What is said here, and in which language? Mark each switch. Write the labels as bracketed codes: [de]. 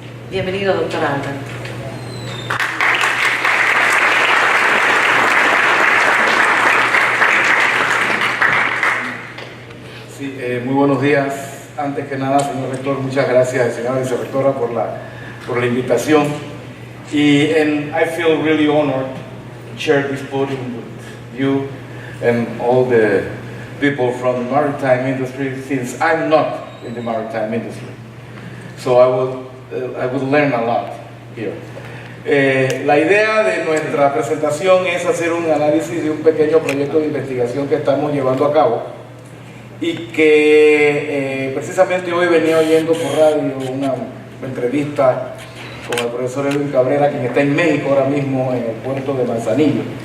[es] Bienvenido, doctor Álvarez. Sí, muy buenos días. Antes que nada, señor rector, muchas gracias, señora vicerrectora, por la invitación. [en] And I feel really honored to share this podium with you and all the people from the maritime industry, since I'm not in the maritime industry. So I would learn a lot here. [es] La idea de nuestra presentación es hacer un análisis de un pequeño proyecto de investigación que estamos llevando a cabo y que precisamente hoy venía oyendo por radio una entrevista con el profesor Edwin Cabrera, quien está en México ahora mismo en el puerto de Manzanillo,